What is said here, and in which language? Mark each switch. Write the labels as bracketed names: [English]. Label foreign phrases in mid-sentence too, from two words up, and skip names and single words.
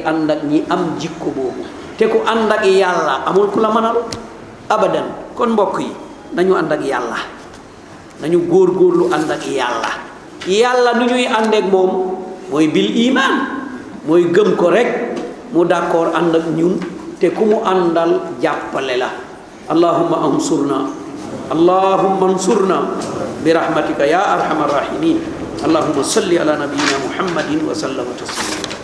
[Wolof] ànd ak ñi am jikko boobu te ku ànd ak yàlla amul ku la mënal abadan kon mbokk yi nañu ànd ak yàlla nañu góorgóorlu ànd ak yàlla nu ñuy ànd ak moom mooy bil iman mooy gëm ko rek mu d'accord ànd ak ñun te ku mu àndal jàppale la [Arabic] اللهم انصرنا اللهم انصرنا برحمتك يا ارحم الراحمين اللهم صل على نبينا محمد وسلم تسليما